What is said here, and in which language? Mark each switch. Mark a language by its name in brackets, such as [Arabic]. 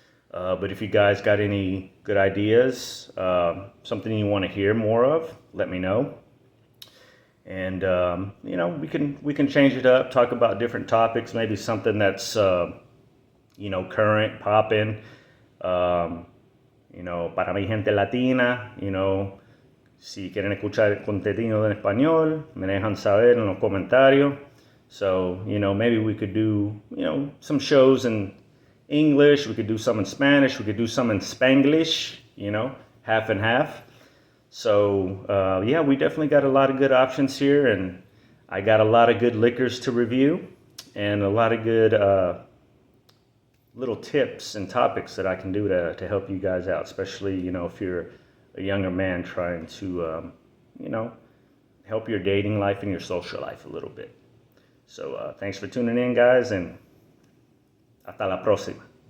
[English] But if you guys got any good ideas, something you want to hear more of, let me know. And we can change it up, talk about different topics, maybe something that's current, popping. [Spanish] Para mi gente latina, si quieren escuchar el contenido en español, me dejan saber en los comentarios. [English] So, maybe we could do, some shows in English, we could do some in Spanish, we could do some in Spanglish, half and half. So, we definitely got a lot of good options here, and I got a lot of good liquors to review, and a lot of good little tips and topics that I can do to help you guys out, especially, if you're a younger man trying to, help your dating life and your social life a little bit. So, thanks for tuning in, guys, and [Spanish] hasta la próxima.